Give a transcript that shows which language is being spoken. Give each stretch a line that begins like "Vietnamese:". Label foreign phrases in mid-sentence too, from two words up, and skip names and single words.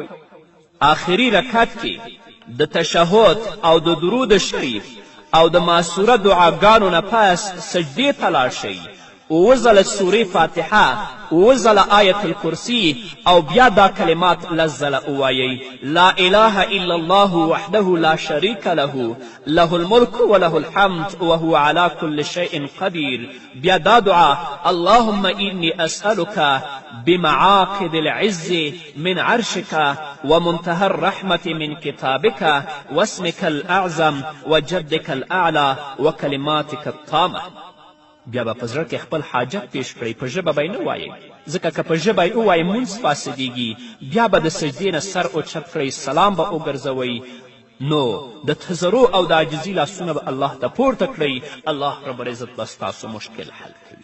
Pashto: آخري رکعت کې د تشهد او د درود شریف او د معصوره دعاګانو نه پس سجدې ته لاړ شئ، 7 ځله سورې فاتحه، 7 ځله آیت الکرسي او بیا دا کلمات 10 ځله ووایئ:
Arabic: لا اله الا الله وحده لا شریک له، له الملک وله الحمد وهو على كل شيء قدیر.
Pashto: بیا دا دعا:
Arabic: اللهم إني أسألك بمعاقد العز من عرشك ومنتهى الرحمة من كتابك واسمك الأعظم وجدك الأعلى وكلماتك التامة.
Pashto: بیا به په زړه کې خپل حاجت پیش کړئ، په ژبه به یې نه وایئ، ځکه که په ژبه یې ووایئ مونځ فاسدېږي. بیا به د سجدې نه سر اوچت کړئ، سلام به وګرځوئ، نو د تضرع او د عاجزي لاسونه به الله ته پورته کړئ،
Arabic: الله رب العزت
Pashto: به ستاسو مشکل حل کوي.